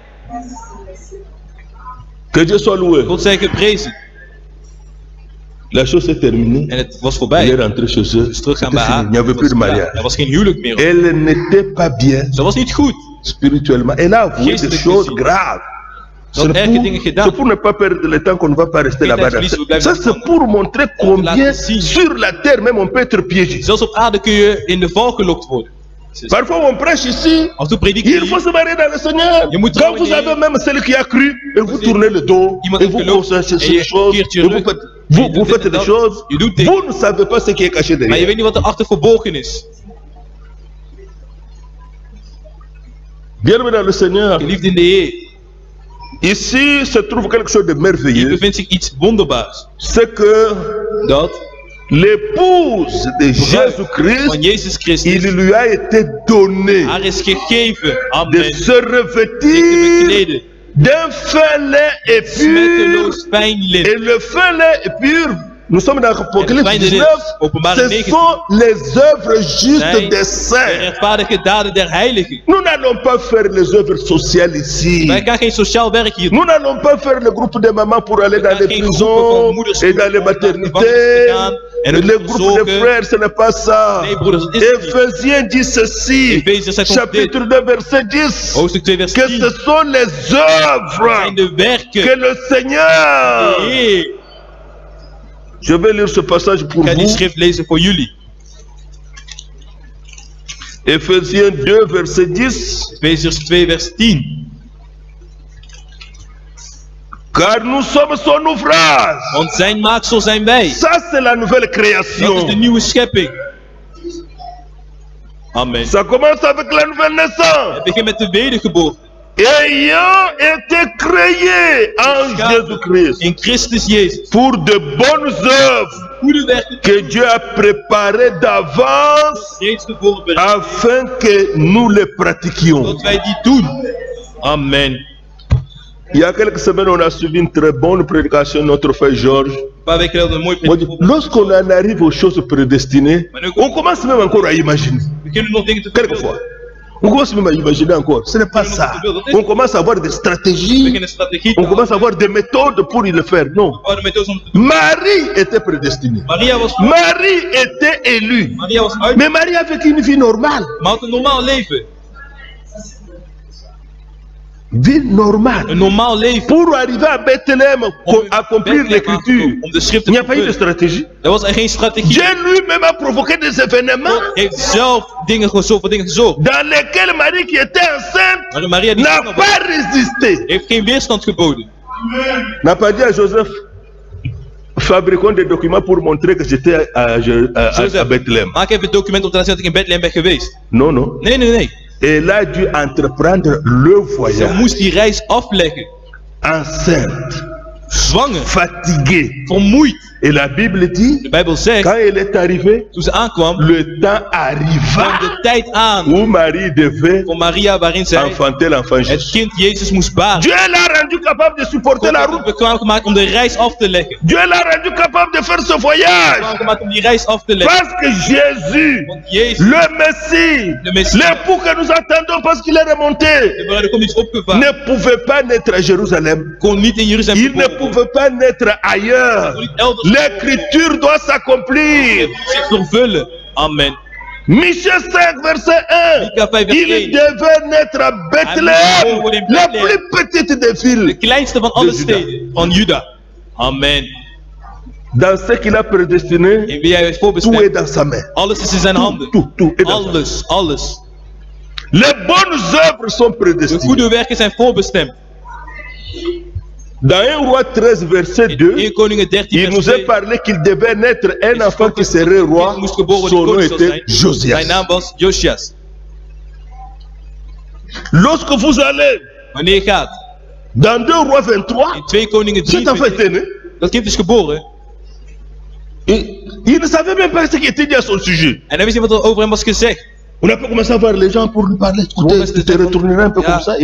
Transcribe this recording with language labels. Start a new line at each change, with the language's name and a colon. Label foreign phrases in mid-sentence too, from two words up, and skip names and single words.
French: Que Dieu soit loué.
Dutch: God zij geprezen.
French: La chose s'est terminée.
Dutch: En het was
French: Il est
Dutch: voorbij.
French: rentré chez eux.
Dutch: Dus terug gaan
French: C'était
Dutch: bij
French: fini.
Dutch: haar.
French: Il n'y avait plus de
Dutch: Ja,
French: mariage.
Dutch: er was geen huwelijk meer.
French: Elle n'était pas bien
Dutch: Ze was niet goed.
French: spirituellement. Elle a avoué des
Dutch: Geestelijk
French: choses
Dutch: gezien.
French: graves.
Dutch: Dat erge dingen gedaan.
French: C'est pour ne pas perdre le temps qu'on ne va pas rester
Dutch: Geen
French: là-bas.
Dutch: tijd verliezen, we blijven
French: Ça, c'est pour montrer combien
Dutch: laten zien.
French: sur la terre même on peut être piégé.
Dutch: Zelfs op aarde kun je in de val gelokt worden.
French: Parfois on prêche ici,
Dutch: Af en toe predik
French: il faut
Dutch: je.
French: se marier dans le Seigneur.
Dutch: Je moet
French: Quand
Dutch: trouwen
French: vous
Dutch: in
French: avez même celle qui a cru, et vous tournez le dos,
Dutch: Iemand
French: et
Dutch: heeft
French: vous
Dutch: geloofd,
French: pensez
Dutch: en
French: ces
Dutch: je
French: choses,
Dutch: keert je
French: et vous
Dutch: rug,
French: faites,
Dutch: en
French: vous,
Dutch: je
French: vous
Dutch: doet
French: faites
Dutch: dit en
French: des
Dutch: dat.
French: choses,
Dutch: Je doet dit.
French: vous ne savez pas ce qui est caché
Dutch: Maar je
French: derrière.
Dutch: weet niet wat er achter verborgen is.
French: Bienvenue dans le Seigneur.
Dutch: Geliefd in de Heer.
French: Ici se trouve quelque chose de
Dutch: Hier
French: merveilleux.
Dutch: bevindt zich iets wonderbaars.
French: C'est que
Dutch: Dat
French: l'épouse de Jésus-Christ,
Dutch: van Jezus
French: il
Dutch: Christus
French: lui a été donné
Dutch: haar is gegeven.
French: de
Dutch: Amen.
French: se
Dutch: Zich te
French: revêtir
Dutch: bekleden.
French: d'un fin lait et pur.
Dutch: Smetteloos fijn lint.
French: Et le fin lait et pur, nous sommes dans Apocalypse
Dutch: fijne
French: 19,
Dutch: lint, Openbaring
French: ce
Dutch: 19.
French: sont les œuvres justes
Dutch: Zijn
French: des
Dutch: de
French: saints.
Dutch: rechtvaardige daden der heiligen.
French: Nous n'allons pas faire les œuvres sociales ici.
Dutch: Wij gaan geen sociaal werk hier doen.
French: Nous n'allons pas faire le groupe de mamans pour aller
Dutch: We
French: dans
Dutch: gaan
French: les
Dutch: geen groepen
French: prisons
Dutch: van moeders
French: et dans les
Dutch: naar de
French: maternités.
Dutch: gevangenis gaan en het
French: Le groupe de
Dutch: verzorgen.
French: frères, ce n'est pas ça.
Dutch: Nee, broeders, dat is het niet.
French: Éphésiens dit ceci,
Dutch: Ephésiërs zegt ons
French: chapitre 2, verset 10,
Dutch: Hoofdstuk 2 vers
French: que
Dutch: 10.
French: ce sont les
Dutch: Dat
French: œuvres
Dutch: zijn de werken.
French: que le Seigneur.
Dutch: De Heer.
French: Je vais lire ce passage pour
Dutch: Ik ga die
French: vous.
Dutch: schrift lezen voor jullie.
French: Éphésiens 2, verset 10.
Dutch: Ephésiërs 2 vers 10.
French: Car nous sommes son ouvrage.
Dutch: Want zijn maaksel zijn wij.
French: Ça, c'est la nouvelle
Dutch: Dat is
French: création.
Dutch: de nieuwe schepping.
French: Amen. Ça commence avec la nouvelle naissance.
Dutch: Het begint met de wedergeboorte.
French: Ayant été créé en Jésus-Christ
Dutch: In Christus Jezus.
French: pour de bonnes œuvres
Dutch: Goede werken
French: que Dieu a préparées d'avance
Dutch: reeds tevoren bereid.
French: afin que nous les pratiquions.
Dutch: Dat wij die doen.
French: Amen. Il y a quelques semaines, on a suivi une très bonne prédication de notre frère Georges.
Dutch: Een paar weken geleden een mooi
French: On dit,
Dutch: predik.
French: lorsqu'on en arrive aux choses prédestinées, on commence même encore à imaginer.
Dutch: We kunnen nog dingen te
French: Quelquefois. On commence même à imaginer encore. Ce n'est pas ça. On commence à avoir des
Dutch: We
French: stratégies.
Dutch: beginnen strategie.
French: On commence à avoir des méthodes pour y le faire. Non.
Dutch: We de methodes om te doen.
French: Marie était prédestinée.
Dutch: Maria was
French: Marie était élue.
Dutch: Maria was uit.
French: Mais Marie a vécu une vie normale.
Dutch: Maar had een normaal leven.
French: Vie normale.
Dutch: Een normaal leven.
French: Pour arriver à Bethléem, accomplir l'écriture,
Dutch: Om de schrift
French: il n'y
Dutch: te
French: a pas eu de
Dutch: vervullen.
French: stratégie.
Dutch: Er was er geen strategie.
French: Dieu lui-même a provoqué des événements
Dutch: God heeft zelf voor dingen gezorgd.
French: dans lesquels Marie, qui était enceinte,
Dutch: Maar Maria die
French: n'a
Dutch: zwanger was,
French: pas résisté.
Dutch: heeft geen weerstand geboden.
French: N'a pas dit à Joseph, fabriquons des documents pour montrer que j'étais à
Dutch: Joseph,
French: Bethléem.
Dutch: maak even een document om te laten zien dat ik in Bethlehem ben geweest.
French: Non, non.
Dutch: Nee, nee, nee.
French: Elle a dû entreprendre le
Dutch: Ze
French: voyage.
Dutch: moest die reis afleggen.
French: Enceinte,
Dutch: Zwanger.
French: fatiguée.
Dutch: Vermoeid.
French: Et la Bible dit,
Dutch: De Bijbel zegt,
French: quand elle est arrivée,
Dutch: toen ze aankwam,
French: le temps
Dutch: kwam
French: arriva
Dutch: de tijd aan
French: où Marie devait
Dutch: voor Maria waarin zij
French: enfanter l'enfant
Dutch: het
French: Jésus.
Dutch: kind Jezus moest baren.
French: Dieu l'a rendu capable de supporter
Dutch: God
French: la
Dutch: had
French: route.
Dutch: het bekwaam gemaakt om de reis af te leggen.
French: Dieu l'a rendu capable de faire ce
Dutch: Bekwaam
French: voyage.
Dutch: gemaakt om die reis af te leggen.
French: Parce que Jésus,
Dutch: Want Jezus,
French: le Messie, Le Messie. l'époux que nous attendons parce qu'il est remonté,
Dutch: de bruid komt iets opgevaren.
French: ne pouvait pas naître à Jérusalem.
Dutch: Kon niet in Jeruzalem
French: Il ne
Dutch: geboren worden.
French: pouvait pas naître ailleurs.
Dutch: Kon niet elders
French: L'écriture doit s'accomplir.
Dutch: zich vervullen.
French: Amen. Michée 5, verset 1.
Dutch: Mika 5 vers
French: Il
Dutch: 1.
French: devait naître à Bethléem,
Dutch: worden in
French: la
Dutch: Bethlehem.
French: plus petite des
Dutch: De
French: villes.
Dutch: kleinste van alle
French: De Juda.
Dutch: steden van Juda.
French: Amen. Dans ce qu'il a prédestiné,
Dutch: In wie hij heeft
French: tout est
Dutch: voorbestemd.
French: dans sa main.
Dutch: Alles is in zijn handen.
French: Tout est dans sa main.
Dutch: Alles.
French: Les bonnes œuvres sont
Dutch: De
French: prédestinées.
Dutch: goede werken zijn voorbestemd.
French: Dans 1 Roi 13, verset
Dutch: In
French: 2,
Dutch: 1 Koningen 13
French: il
Dutch: vers
French: nous
Dutch: 2.
French: est parlé qu'il devait naître un enfant qui serait roi.
Dutch: moest geboren
French: Son
Dutch: die
French: nom
Dutch: koning zou
French: était
Dutch: zijn.
French: Josias.
Dutch: Zijn naam was Josias.
French: Lorsque vous allez
Dutch: Wanneer je gaat
French: dans 2 Rois 23,
Dutch: in 2 Koningen
French: cet enfant
Dutch: 23,
French: était né.
Dutch: dat kind is geboren
French: Il ne savait même pas ce qui était dit à son sujet.
Dutch: en hij wist niet wat er over hem was gezegd.
French: On a pas commencé à voir les gens pour lui parler. Écoutez, tu te retourneras un peu comme ça et